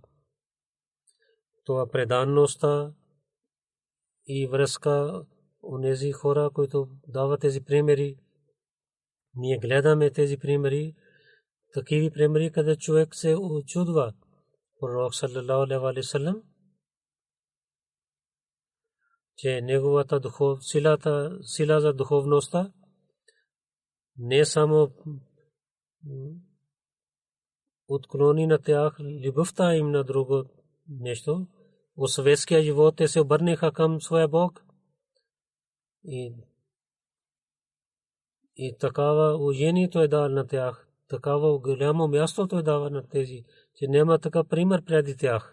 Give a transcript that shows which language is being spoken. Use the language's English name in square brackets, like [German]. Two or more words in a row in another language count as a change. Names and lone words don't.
[Bulgarian] Това преданността и връзка онези хора, които дават тези примери. Ние гледаме тези примери, такива примери, къде човек се очудва. Пророк [Arabic] صلى الله عليه وسلم, [Bulgarian] че неговата сила за духовността не само отклони на тях любовта им на друго нещо. В светския живот те се обърнаха към своя Бог и такава уважение той дава на тях, такава голямо място той дава на тези, че няма така пример преди тях.